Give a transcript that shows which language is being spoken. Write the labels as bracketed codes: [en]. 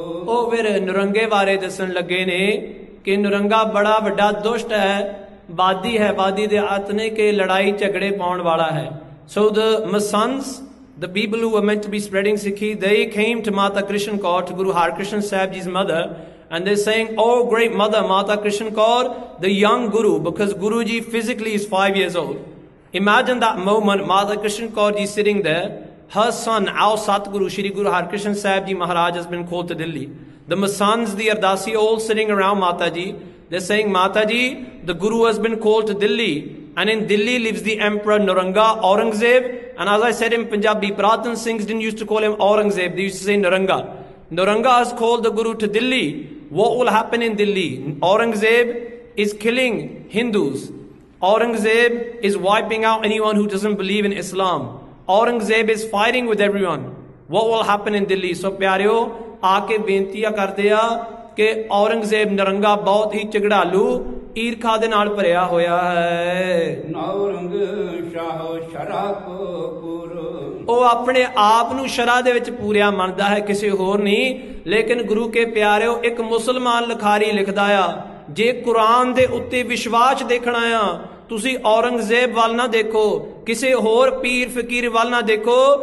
[pa] ਉਹ ਫਿਰ ਨੁਰੰਗੇ ਬਾਰੇ ਦੱਸਣ ਲੱਗੇ ਨੇ ਕਿ ਨੁਰੰਗਾ ਬੜਾ ਵੱਡਾ ਦੁਸ਼ਟ ਹੈ, ਵਾਦੀ ਹੈ, ਵਾਦੀ ਦੇ ਆਤਨੇ ਕੇ ਲੜਾਈ ਝਗੜੇ ਪਾਉਣ ਵਾਲਾ ਹੈ। [en] So the Masons, the people who were meant to be spreading Sikhi, they came to Mata Krishan Kaur, to Guru Harkrishan Sahib Ji's mother, and they're saying, "Oh great mother, Mata Krishan Kaur, the young Guru," because Guruji physically is 5 years old. Imagine that moment, Mata Krishan Kaur Ji sitting there, her son, our Satguru, Shri Guru Harkrishan Sahib Ji Maharaj has been called to Delhi. The Masons, the Ardasi, all sitting around Mata Ji. They're saying, Mata Ji, the Guru has been called to Delhi. And in Delhi lives the Emperor Nuranga, Aurangzeb. And as I said in Punjabi, Pratan Singhs didn't used to call him Aurangzeb. They used to say Nuranga. Nuranga has called the Guru to Delhi. What will happen in Delhi? Aurangzeb is killing Hindus. Aurangzeb is wiping out anyone who doesn't believe in Islam. Aurangzeb is fighting with everyone. What will happen in Delhi? [pa] So प्यारियो आके बेनतियां करते आ कि औरंगजेब नरंगा बहुत ही ਝਗੜਾਲੂ ਈਰਖਾ ਦੇ ਨਾਲ ਭਰਿਆ ਹੋਇਆ ਹੈ। ਨੌਰੰਗ ਸ਼ਾਹ ਸ਼ਰਾਕਪੁਰ। ਉਹ ਆਪਣੇ ਆਪ ਨੂੰ ਸ਼ਰਾ ਦੇ ਵਿੱਚ ਪੂਰਿਆ ਮੰਨਦਾ ਹੈ, ਕਿਸੇ ਹੋਰ ਨਹੀਂ। ਲੇਕਿਨ ਗੁਰੂ ਕੇ ਪਿਆਰਿਓ, ਇੱਕ ਮੁਸਲਮਾਨ ਲਿਖਾਰੀ ਲਿਖਦਾ ਆ, ਜੇ ਕੁਰਾਨ ਦੇ ਉੱਤੇ ਵਿਸ਼ਵਾਸ ਦੇਖਣਾ ਆ, ਤੁਸੀਂ ਔਰੰਗਜ਼ੇਬ ਵੱਲ ਨਾ ਦੇਖੋ, ਕਿਸੇ ਹੋਰ ਪੀਰ ਫਕੀਰ ਵੱਲ ਨਾ ਦੇਖੋ।